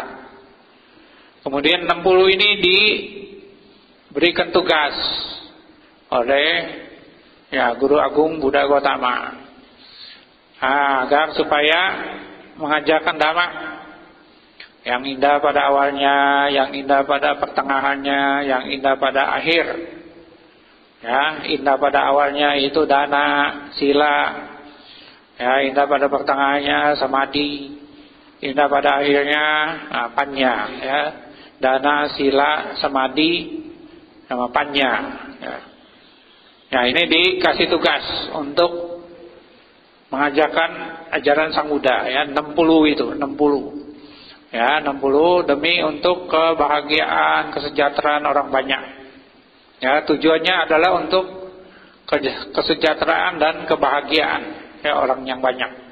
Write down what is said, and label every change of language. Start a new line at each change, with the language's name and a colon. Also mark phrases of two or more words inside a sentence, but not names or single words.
Indonesian: Kemudian 60 ini diberikan tugas oleh ya Guru Agung Buddha Gautama agar supaya mengajarkan dhamma yang indah pada awalnya, yang indah pada pertengahannya, yang indah pada akhir. Ya, indah pada awalnya itu
Pali: dana, sila.
Indonesian: Ya, indah pada pertengahannya samadhi, indah pada akhirnya panya.
Pali: Ya, dana, sila, samadhi, sama panya.
Indonesian: Ya. Nah, ini dikasih tugas untuk mengajarkan ajaran Sang Buddha. Ya, 60 itu, 60. Ya, 60 demi untuk kebahagiaan, kesejahteraan orang banyak. Ya, tujuannya adalah untuk kesejahteraan dan kebahagiaan ya orang yang banyak.